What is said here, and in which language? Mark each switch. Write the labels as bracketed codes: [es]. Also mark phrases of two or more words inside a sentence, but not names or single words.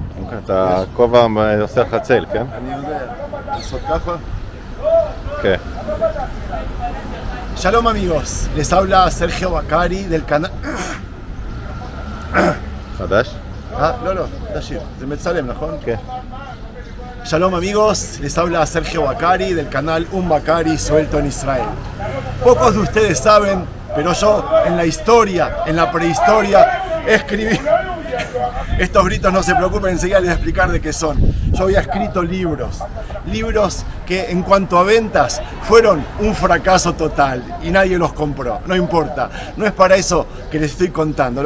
[he] אתה כל פעם עושה לך צל, כן? אני יודע, לעשות ככה. כן. [es] Shalom amigos, les habla Sergio Bacari del canal... [he] חדש? לא, תשאיר, זה מצלם, נכון? כן. [es] Shalom amigos, les habla Sergio Bacari del canal Un Bacari Suelto en Israel. Pocos de ustedes saben, pero yo en la historia, en la prehistoria, escribí... Estos gritos no se preocupen, enseguida les voy a explicar de qué son. Yo había escrito libros que en cuanto a ventas fueron un fracaso total y nadie los compró, no importa, no es para eso que les estoy contando.